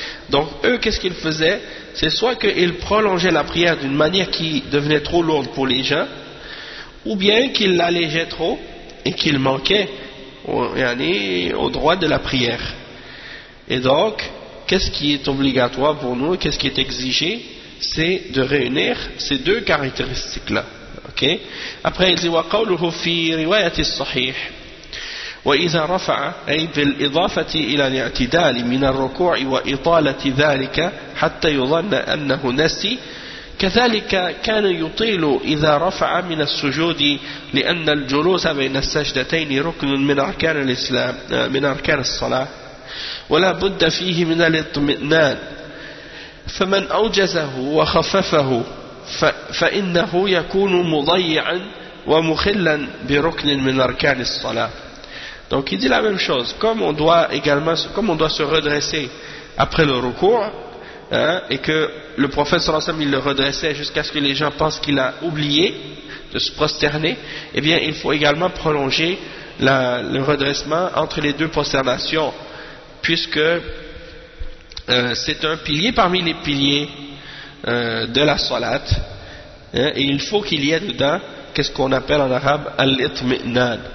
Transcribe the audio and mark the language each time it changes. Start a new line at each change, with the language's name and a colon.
French: Donc eux, qu'est-ce qu'ils faisaient? C'est soit qu'ils prolongeaient la prière d'une manière qui devenait trop lourde pour les gens, ou bien qu'ils l'allégeaient trop et qu'ils manquaient au droit de la prière. Et donc, qu'est-ce qui est obligatoire pour nous, qu'est-ce qui est exigé? C'est de réunir ces deux caractéristiques-là. Okay? Après, il dit
Arabic: « وَقَوْلُهُ فِي رِوَيَةِ الصَّحِيحِ وإذا رفع أي بالإضافة إلى الاعتدال من الركوع وإطالة ذلك حتى يظن أنه نسي كذلك كان يطيل إذا رفع من السجود لأن الجلوس بين السجدتين ركن من أركان الإسلام من أركان الصلاة ولا بد فيه من الاطمئنان فمن أوجزه وخففه فإنه يكون مضيعا ومخلا بركن من أركان الصلاة.
French: Donc il dit la même chose, comme on doit également, comme on doit se redresser après le recours, et que le prophète sallallahu alayhi wa sallam, il le redressait jusqu'à ce que les gens pensent qu'il a oublié de se prosterner, eh bien il faut également prolonger le redressement entre les deux prosternations, puisque c'est un pilier parmi les piliers de la salat, et il faut qu'il y ait dedans, qu'est-ce qu'on appelle en arabe, al-itmi'nan.